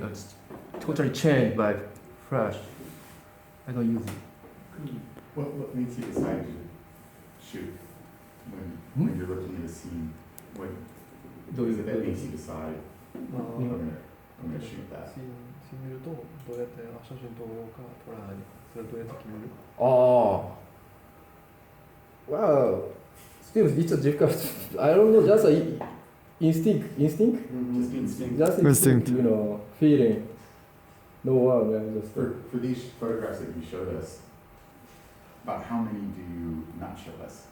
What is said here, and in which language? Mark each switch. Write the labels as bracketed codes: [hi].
[en] It's totally changed by Flash. I don't use it. What makes you decide to shoot when you're looking at a scene? What is it that makes you decide I'm gonna shoot that? [ja] シーン見るとどうやって写真撮ろうか撮らないそれどうやって決める [en] Oh. Well, still it's a difficult. I don't know. Just a instinct. Just instinct. Just Instinct. Feeling. No one, man. Just For these photographs that you showed us, about how many do you not show us?